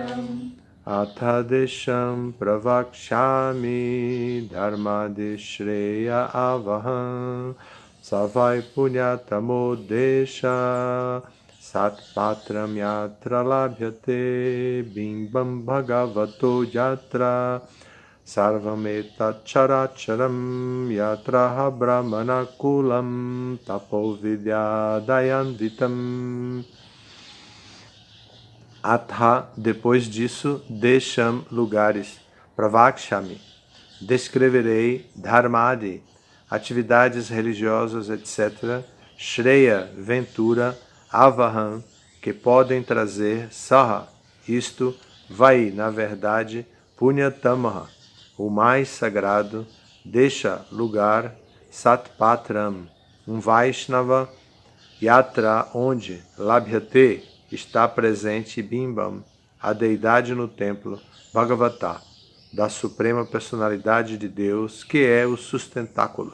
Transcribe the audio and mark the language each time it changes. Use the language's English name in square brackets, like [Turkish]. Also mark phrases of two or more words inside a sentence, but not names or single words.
[Sanskrit] Atadesham Pravakshami Dharmadeshreya Avaham Savai Punyatamo Desha Satpatram Yatra Labhyate Bimbam Bhagavato Yatra Sarvameta Characharam Yatraha Brahmana Kulam Tapo Vidya Dayanvitam. [Portuguese] Atha, depois disso, Desham, lugares, Pravakshami, descreverei, Dharmadi, atividades religiosas, etc., Shreya, ventura, Avaham, que podem trazer, Saha, isto, Vai, na verdade, Punyatamaha, o mais sagrado, Desha, lugar, Satpatram, Vaishnava, Yatra, onde, Labhyate, está presente Bimbam, a deidade no templo, Bhagavata, da Suprema Personalidade de Deus, que é o sustentáculo.